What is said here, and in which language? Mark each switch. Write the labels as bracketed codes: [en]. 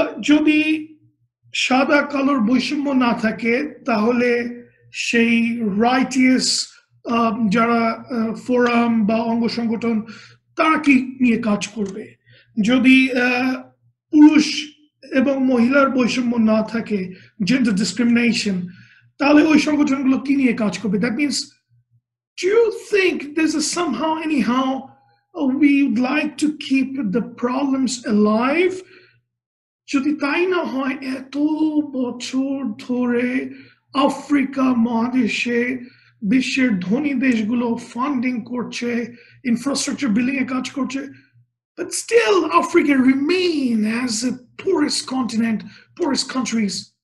[bn] যদি সাদা কালোর বৈষম্য না থাকে, তাহলে সেই রাইটিয়াস যারা ফোরাম বা অঙ্গ সংগঠন, তারা কি নিয়ে কাজ করবে? যদি পুরুষ এবং মহিলার বৈষম্য না থাকে, জেন্ডার ডিসক্রিমিনেশন, তাহলে ওই সংগঠনগুলো কি নিয়ে কাজ করবে? [en] That means, do you think there's a somehow anyhow we'd like to keep the problems alive? [bn] যদি তাই না হয়, এত বছর ধরে আফ্রিকা মহাদেশে বিশ্বের ধনী দেশগুলো ফান্ডিং করছে, ইনফ্রাস্ট্রাকচার বিল্ডিং এ কাজ করছে, [en] but still Africa remain as the poorest continent, poorest countries.